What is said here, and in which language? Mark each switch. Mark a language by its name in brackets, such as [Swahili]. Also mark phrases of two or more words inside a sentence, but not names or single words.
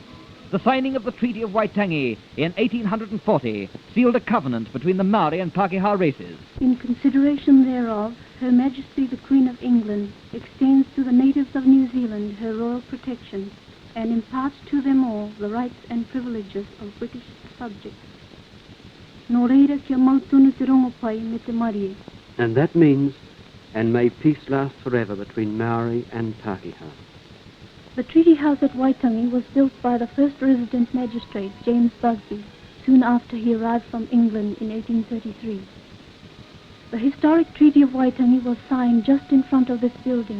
[English] The signing of the Treaty of Waitangi in 1840 sealed a covenant between the Māori and Pākehā races. In consideration thereof, Her Majesty the Queen of England extends to the natives of New Zealand her royal protection and imparts to them all the rights and privileges of British subjects. [Māori] Nō reira kia mautunu te rongopai me te marie. [English] And that means, and may peace last forever between Maori and Pākehā. The Treaty House at Waitangi was built by the first resident magistrate, James Busby, soon after he arrived from England in 1833. The historic Treaty of Waitangi was signed just in front of this building.